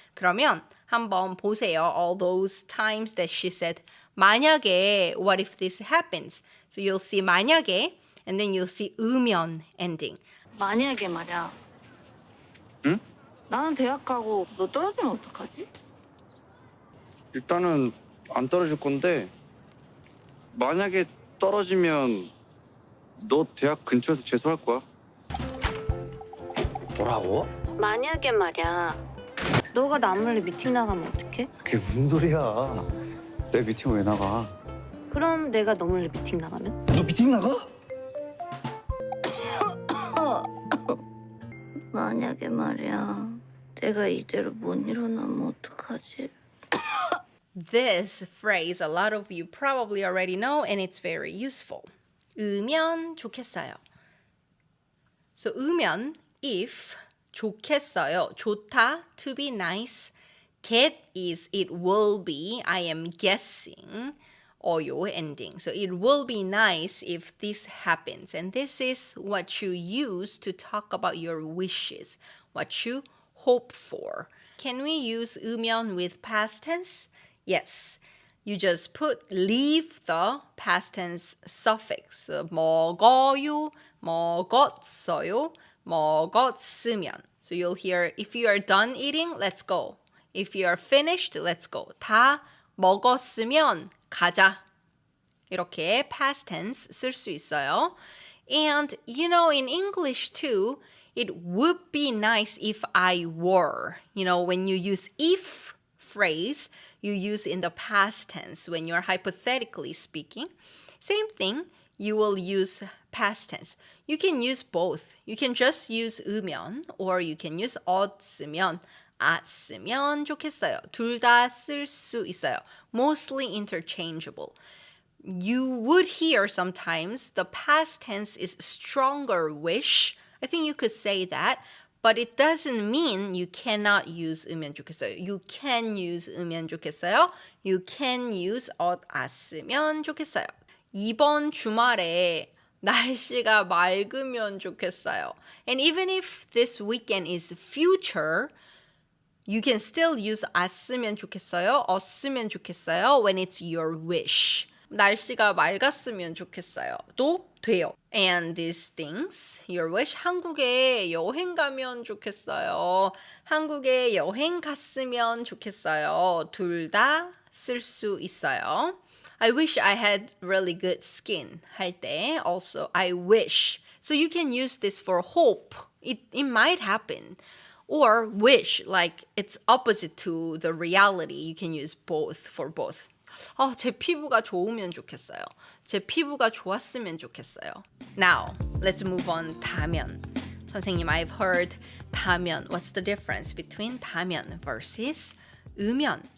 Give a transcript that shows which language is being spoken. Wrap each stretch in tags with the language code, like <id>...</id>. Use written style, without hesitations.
<ko>그러면 한번 보세요.</ko> <en>All those times that she said 만약에 what if this happens. So you'll see 만약에 and then you'll see 으면 ending.</en> <ko>만약에 말이야. 응? 나는 대학 가고 너 떨어지면 어떡하지? 일단은 안 떨어질 건데 만약에 떨어지면 너 대학 근처에서 재수할 거야. 뭐라고? 만약에 말이야. 너가 나 몰래 미팅 나가면 어떡해? 그게 무슨 소리야? 내 미팅 왜 나가? 그럼 내가 너 몰래 미팅 나가면? 너 미팅 나가? 만약에 말이야. 내가 이대로 못 일어나면 어떡하지?</ko> <en>This phrase a lot of you probably already know and it's very useful. 으면 좋겠어요. So 으면 if 좋겠어요. 좋다 to be nice. Get is it will be. I am guessing. 어요 ending. So it will be nice if this happens. And this is what you use to talk about your wishes. What you hope for. Can we use 으면 with past tense? Yes. You just leave the past tense suffix.</en> <ko>먹어요, 먹었어요, 먹었으면.</ko> <en>So you'll hear, if you are done eating, let's go. If you are finished, let's go.</en> <ko>다 먹었으면 가자. 이렇게 past tense 쓸 수 있어요.</ko> <en>And in English too, it would be nice if I were. When you use if phrase, you use in the past tense when you're hypothetically speaking. Same thing, you will use past tense. You can use both. You can just use 으면 or you can use 없으면, 았으면 좋겠어요.</en> <ko>둘 다 쓸 수 있어요.</ko> <en>Mostly interchangeable. You would hear sometimes the past tense is stronger wish. I think you could say that. But it doesn't mean you cannot use 으면 좋겠어요. You can use 으면 좋겠어요. You can use 었으면 좋겠어요.</en> <ko>이번 주말에 날씨가 맑으면 좋겠어요.</ko> <en>And even if this weekend is future, you can still use 았으면 좋겠어요, 었으면 좋겠어요 when it's your wish.</en> <ko>날씨가 맑았으면 좋겠어요. 또 돼요.</ko> <en>And these things, your wish,</en> <ko>한국에 여행 가면 좋겠어요. 한국에 여행 갔으면 좋겠어요. 둘 다 쓸 수 있어요.</ko> <en>I wish I had really good skin 할 때 also I wish. So you can use this for hope. It might happen. Or wish, like it's opposite to the reality. You can use both for both.</en> <ko>제 피부가 좋으면 좋겠어요. 제 피부가 좋았으면 좋겠어요.</ko> <en>Now, let's move on. 다면. 선생님, I've heard 다면. What's the difference between 다면 versus 으면?</en>